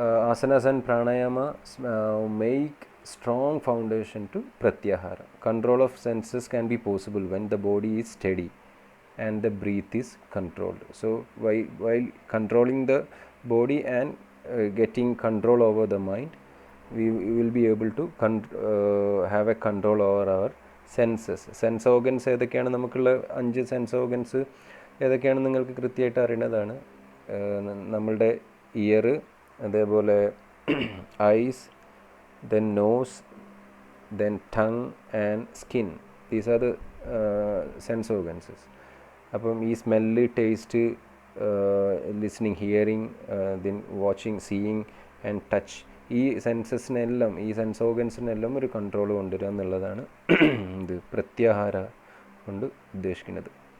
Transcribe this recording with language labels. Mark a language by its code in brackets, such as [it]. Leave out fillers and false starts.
[en] Asanas and pranayama make strong foundation to pratyahara. Control of senses can be possible when the body is steady and the breath is controlled. So while controlling the body and getting control over the mind, we will be able to have a control over our senses. [ml] Sense organs ഏതൊക്കെയാണ് നമുക്കുള്ള 5 sense organs ഏതൊക്കെയാണെന്ന് നിങ്ങൾക്ക് കൃത്യമായിട്ട് അറിയുന്നതാണ്. നമ്മളുടെ [en] Ear, അതേപോലെ eyes, then nose, then tongue and skin. These are the sense organs. [ml] അപ്പം ഈ smell, taste, listening, hearing, then watching, seeing and touch, ഈ സെൻസസിനെല്ലാം, ഈ സെൻസ് ഓർഗൻസിനെല്ലാം ഒരു കൺട്രോൾ കൊണ്ടുവരിക എന്നുള്ളതാണ് ഇത് പ്രത്യാഹാര കൊണ്ട് ഉദ്ദേശിക്കുന്നത്.